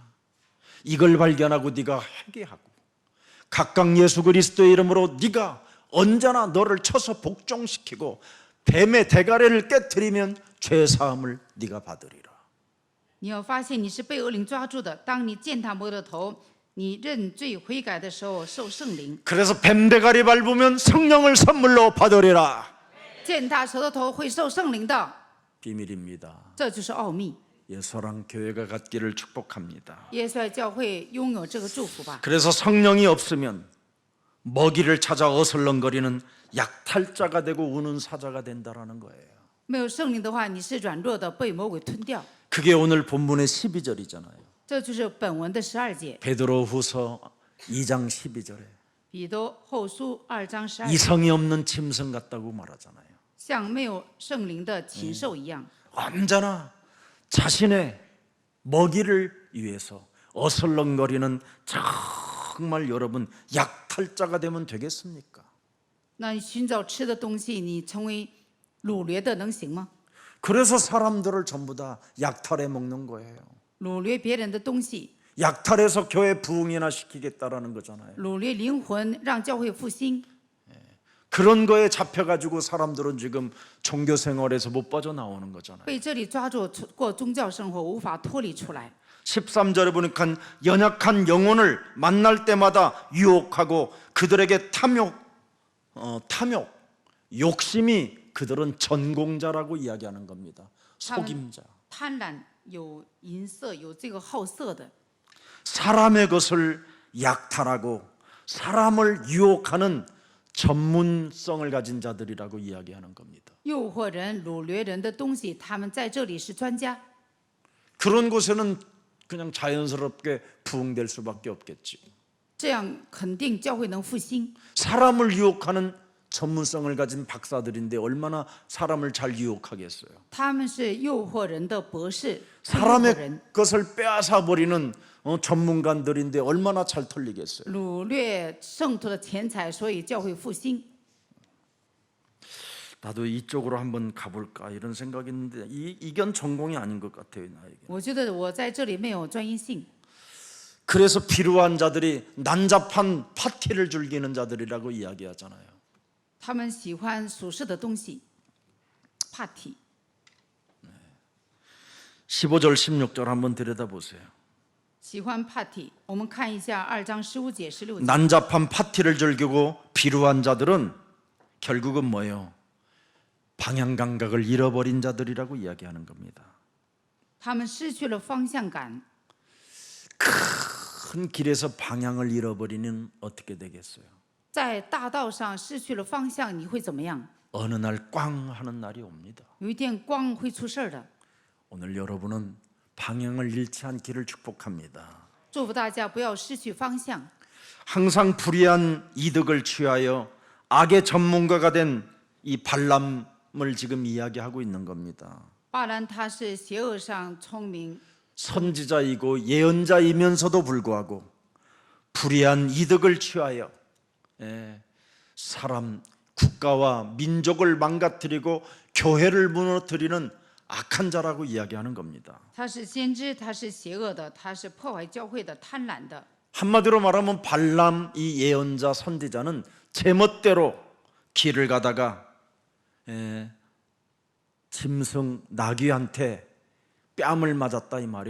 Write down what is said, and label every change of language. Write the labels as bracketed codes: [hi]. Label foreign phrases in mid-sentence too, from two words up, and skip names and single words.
[ko] 이걸 발견하고 네가 회개하고 각각 예수 그리스도의 이름으로 네가 언제나 너를 쳐서 복종시키고 뱀의 대가리를 깨뜨리면 죄 사함을 네가 받으리라. [zh] 你要发现你是被恶灵抓住的，当你践踏魔的头，你认罪悔改的时候受圣灵。 [ko] 그래서 뱀 대가리 밟으면 성령을 선물로 받으리라. [zh] 践踏蛇的头会受圣灵的， [ko] 비밀입니다. [zh] 这就是奥秘。 [ko] 예서랑 교회가 갖기를 축복합니다. [zh] 耶稣爱教会拥有这个祝福吧。 [ko] 그래서 성령이 없으면 먹이를 찾아 어슬렁거리는 약탈자가 되고 우는 사자가 된다라는 거예요. [zh] 没有圣灵的话，你是软弱的，被魔鬼吞掉。 [ko] 그게 오늘 본문의 12절이잖아요. [zh] 这就是本文的12节， [ko] 베드로후서 2장 12절에 [zh] 彼得后书2章12节， [ko] 이성이 없는 짐승 같다고 말하잖아요. [zh] 像没有圣灵的禽兽一样， [ko] 언제나 자신의 먹이를 위해서 어슬렁거리는 정말 여러분 약탈자가 되면 되겠습니까? [zh] 那你寻找吃的东西，你成为掳掠的能行吗？ [ko] 그래서 사람들을 전부 다 약탈해 먹는 거예요. [zh] 掳掠别人的东西， [ko] 약탈해서 교회 부흥이나 시키겠다라는 거잖아요. [zh] 掳掠灵魂，让教会复兴。 [ko] 그런 거에 잡혀가지고 사람들은 지금 종교 생활에서 못 빠져나오는 거잖아요. [zh] 被这里抓住过宗教生活，无法脱离出来。 [ko] 13절에 보니까 연약한 영혼을 만날 때마다 유혹하고 그들에게 탐욕, 욕심이 그들은 전공자라고 이야기하는 겁니다. 속임자. [zh] 贪婪有淫色，有这个好色的， [ko] 사람의 것을 약탈하고 사람을 유혹하는 전문성을 가진 자들이라고 이야기하는 겁니다. [zh] 诱惑人、掳掠人的东西，他们在这里是专家。 [ko] 그런 곳에는 그냥 자연스럽게 부흥될 수밖에 없겠지. [zh] 这样肯定教会能复兴。 [ko] 사람을 유혹하는 전문성을 가진 박사들인데 얼마나 사람을 잘 유혹하겠어요. [zh] 他们是诱惑人的博士，诱惑 [ko] 사람의 [zh] 人 [ko] 것을 빼앗아 버리는 전문가들인데 얼마나 잘 털리겠어요. [zh] 掳掠圣徒的钱财，所以教会复兴。 [ko] 나도 이쪽으로 한번 가볼까 이런 생각이 있는데 이견 전공이 아닌 것 같아요 나에게. [zh] 我觉得我在这里没有专业性， [ko] 그래서 비루한 자들이 난잡한 파티를 즐기는 자들이라고 이야기하잖아요. [zh] 他们喜欢属世的东西，party。 [ko] 15절 16절 한번 들여다보세요. [zh] 喜欢 party。我们看一下2章15节、16节。 [ko] 난잡한 파티를 즐기고 비루한 자들은 결국은 뭐예요? 방향 감각을 잃어버린 자들이라고 이야기하는 겁니다. [zh] 他们失去了方向感， [ko] 큰 길에서 방향을 잃어버리는 어떻게 되겠어요? [zh] 在大道上失去了方向，你会怎么样？ [ko] 어느 날 꽝 하는 날이 옵니다. [zh] 有一天光会出事儿的。 [ko] 오늘 여러분은 방향을 잃지 않기를 축복합니다. [zh] 祝福大家不要失去方向， [ko] 항상 불의한 이득을 취하여 악의 전문가가 된 이 발람을 지금 이야기하고 있는 겁니다. [zh] 巴兰他是邪恶上聪明， [ko] 선지자이고 예언자이면서도 불구하고 불의한 이득을 취하여 사람, 국가와 민족을 망가뜨리고 교회를 무너뜨리는 악한 자라고 이야기하는 겁니다. [zh] 他是先知，他是邪恶的，他是破坏教会的、贪婪的。 [ko] 한마디로 말하면 발람 이 예언자 선지자는 제멋대로 길을 가다가 짐승 나귀한테 뺨을 맞았다 이 말이에요.